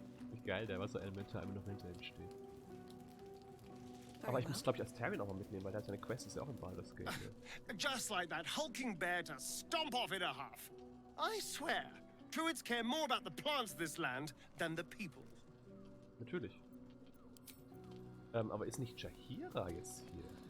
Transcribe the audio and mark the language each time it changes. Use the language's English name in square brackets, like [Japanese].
[German] Wie geil, der Wasserelementar immer noch hinter ihm steht. Aber ich muss, glaube ich, als Terry noch mal mitnehmen, weil der hat seine Quest ist ja auch im Baldur's Gate. [English] Just like that hulking bear to stomp off in a huff. I swear, druids care more about the plants of this land than the people. [German] Natürlich. Aber ist nicht Jaheira jetzt hier?